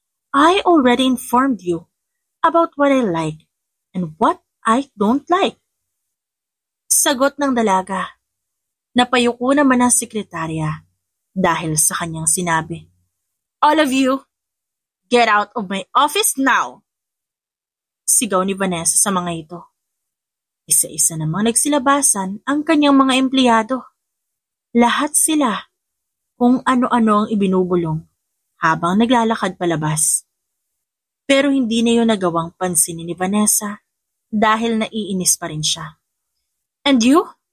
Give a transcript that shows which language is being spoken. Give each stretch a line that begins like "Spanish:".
English: I already informed you about what I like and what I don't like.
Filipino: Sagot ng dalaga. Napayuko naman ang sekretarya dahil sa kanyang sinabi.
English: All of you, get out of my office now!
Filipino: Sigaw ni Vanessa sa mga ito. Isa-isa namang nagsilabasan ang kanyang mga empleyado. Lahat sila kung ano-ano ang ibinubulong habang naglalakad palabas. Pero hindi na yun nagawang pansinin ni Vanessa dahil naiinis pa rin siya.
English: And you?